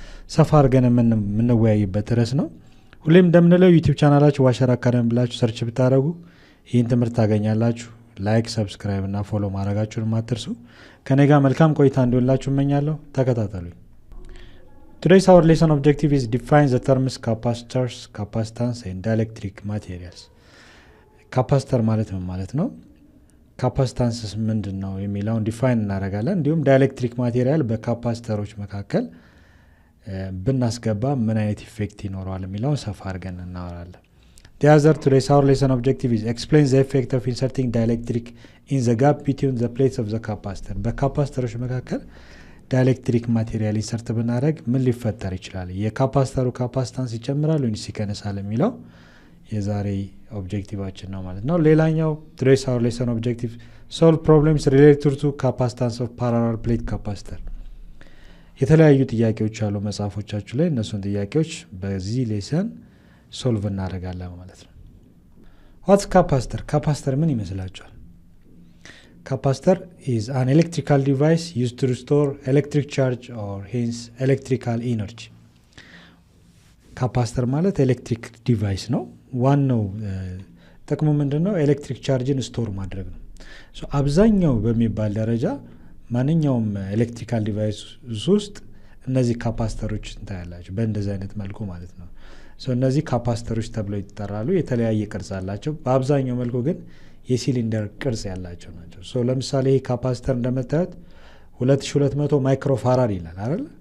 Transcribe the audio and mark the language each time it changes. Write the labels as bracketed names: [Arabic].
[Amharic] ሰፋ አድርገን የምንወያይበት ርዕስ ነው። ሁሌም እንደምንለው ዩቲዩብ ቻናላችሁ ዋሸራ አካዳሚ ብላችሁ ሰርች ብታደርጉ ይህን ትምህርት ታገኛላችሁ። ላይክ፣ ሰብስክራይብ እና ፎሎ ማድረጋችሁን አትርሱ። ከኔ ጋር መልካም ቆይታ እንዲሆንላችሁ እመኛለሁ። ተከታተሉኝ። [English] Today's our lesson objective is define the terms capacitors, capacitance and dielectric materials. [Amharic] ካፓሲተር ማለት ምን ማለት ነው? ካፓሲታንስስ ምንድን ነው የሚለውን ዲፋይን እናደርጋለን። እንዲሁም ዳይኤሌክትሪክ ማቴሪያል በካፓሲተሮች መካከል ብናስገባ ምን አይነት ኢፌክት ይኖረዋል የሚለውን ሰፋ አድርገን እናወራለን። [English] The other today's our lesson objective is explain the effect of inserting dielectric in the gap between the plates of the capacitor. [Amharic] በካፓሲተሮች መካከል ዳይኤሌክትሪክ ማቴሪያል ኢንሰርት ብናደርግ ምን ሊፈጠር ይችላል? የካፓሲተሩ ካፓሲታንስ ይጨምራል ወይስ ይቀንሳል የሚለው የዛሬ ኦብጀክቲቫችን ነው ማለት ነው። ሌላኛው [English] today's our lesson objective solve problems related to capacitance of parallel plate capacitor. [Amharic] የተለያዩ ጥያቄዎች አሉ መጽሐፎቻችሁ ላይ። እነሱን ጥያቄዎች በዚህ ሌሰን ሶልቭ እናደርጋለን ማለት ነው። [English] What's capacitor? [Amharic] ካፓሲተር ምን ይመስላችኋል? [English] Capacitor is an electrical device used to store electric charge or hence electrical energy. [Amharic] ካፓሲተር ማለት ኤሌክትሪክ ዲቫይስ ነው። ዋናው ጥቅሙ ምንድነው? ኤሌክትሪክ ቻርጅን ስቶር ማድረግ ነው። አብዛኛው በሚባል ደረጃ ማንኛውም ኤሌክትሪካል ዲቫይስ ውስጥ እነዚህ ካፓሲተሮች እንታያላችሁ በእንደዚህ አይነት መልኩ ማለት ነው። እነዚህ ካፓሲተሮች ተብለው ይጠራሉ። የተለያየ ቅርጽ አላቸው። በአብዛኛው መልኩ ግን የሲሊንደር ቅርጽ ያላቸው ናቸው። ለምሳሌ ይሄ ካፓሲተር እንደምታዩት 2200 ማይክሮፋራድ ይላል አይደል?